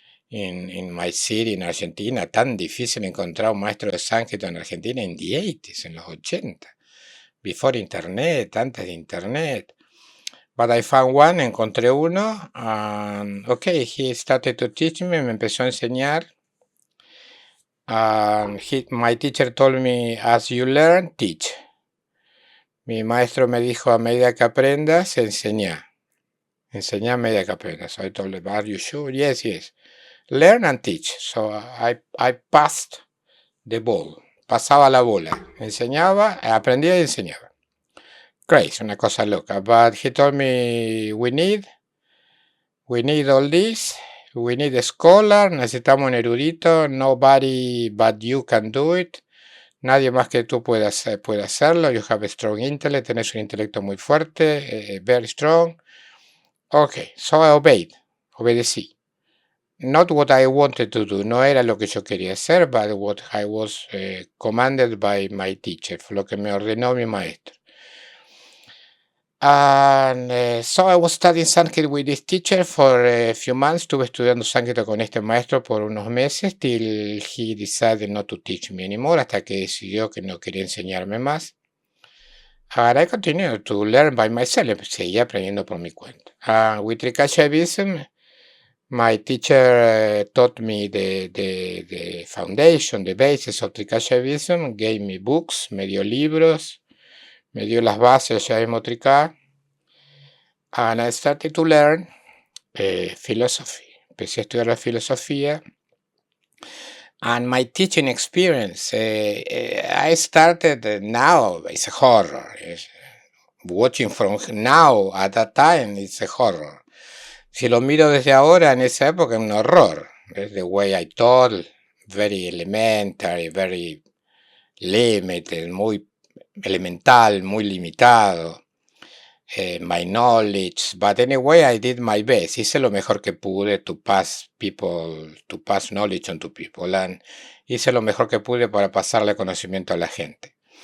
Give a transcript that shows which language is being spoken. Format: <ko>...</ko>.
<en>In my city, in Argentina,</en> <es>tan difícil encontrar un maestro de sánscrito en Argentina en</es> <en>the 80s,</en> <es>en los 80,</es> <en>before internet,</en> <es>antes de internet.</es> <en>But I found one,</en> <es>encontré uno,</es> <en>and okay, he started to teach me,</en> <es>me empezó a enseñar.</es> <en>My teacher told me, as you learn, teach.</en> <es>Mi maestro me dijo, a medida que aprendas, enseña. Enseña a medida que aprendas.</es> <en>So I told him, are you sure? Yes, yes. Learn and teach. So I passed the ball.</en> <es>Pasaba la bola. Enseñaba, aprendía y enseñaba.</es> <en>Crazy,</en> <es>una cosa loca.</es> <en>But he told me, we need all this. We need a scholar.</en> <es>Necesitamos un erudito.</es> <en>Nobody but you can do it.</en> <es>Nadie más que tú puede hacerlo.</es> <en>You have a strong intellect.</en> <es>Tenés un intelecto muy fuerte.</es> <en>Very strong. Okay, so I obeyed.</en> <es>Obedecí.</es> <en>Not what I wanted to do,</en> <es>no era lo que yo quería hacer,</es> <en>but what I was commanded by my teacher,</en> <es>fue lo que me ordenó mi maestro.</es> <en>And so I was studying Sanskrit with this teacher for a few months.</en> <es>Estuve estudiando sánscrito con este maestro por unos meses,</es> <en>till he decided not to teach me anymore,</en> <es>hasta que decidió que no quería enseñarme más.</es> <en>And I continued to learn by myself,</en> <es>seguía aprendiendo por mi cuenta.</es> <en>With Trika my teacher taught me the foundation, the basis of Trikashaivism, gave me books,</en> <es>me dio libros, me dio las bases de Shaivismo Trika,</es> <en>and I started to learn philosophy.</en> <es>Empecé a estudiar la filosofía,</es> <en>and my teaching experience, I started now, it's a horror. Watching from now at that time, it's a horror.</en> <es>Si lo miro desde ahora, en esa época, es un horror.</es> <en>The way I taught, very elementary, very limited,</en> <es>muy elemental, muy limitado.</es> <en>My knowledge, but anyway, I did my best.</en> <es>Hice lo mejor que pude</es> <en>to pass knowledge on to people, and</en> <es>hice lo mejor que pude para pasarle conocimiento a la gente.</es>